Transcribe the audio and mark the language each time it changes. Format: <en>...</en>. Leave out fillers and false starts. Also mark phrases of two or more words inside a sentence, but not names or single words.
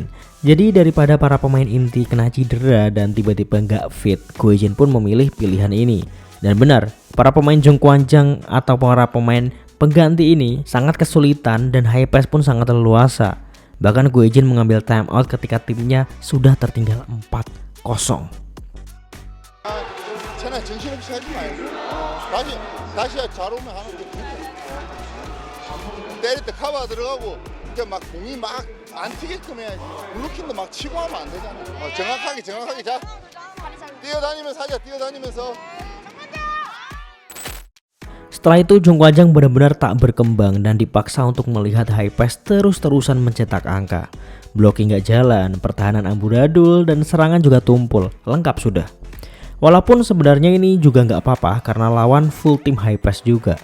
<id>Jadi daripada para pemain inti kena cedera dan tiba-tiba nggak fit, Ko Hye-jin pun memilih pilihan ini. Dan benar, para pemain Jong Kwanjang atau para pemain pengganti ini sangat kesulitan dan Hypex pun sangat leluasa. Bahkan Ko Hye-jin mengambil</id> <en>time out</en> <id>ketika timnya sudah tertinggal 4-0.</id> <ko>채나 정신없이 하지 말고 다시 잘 오면 하는 게 때릴 때 카바 들어가고 이렇게 막 공이 막 안 튀게끔 해야지. 블루킹도 막 치고 하면 안 되잖아. 정확하게 자. 뛰어다니면서 하자. 뛰어다니면서.</ko> <id>Setelah itu Jong Kwajang benar-benar tak berkembang dan dipaksa untuk melihat Hypex terus-terusan mencetak angka. Blocking gak jalan, pertahanan amburadul, dan serangan juga tumpul, lengkap sudah. Walaupun sebenarnya ini juga nggak apa-apa karena lawan full tim Hypex juga.</id>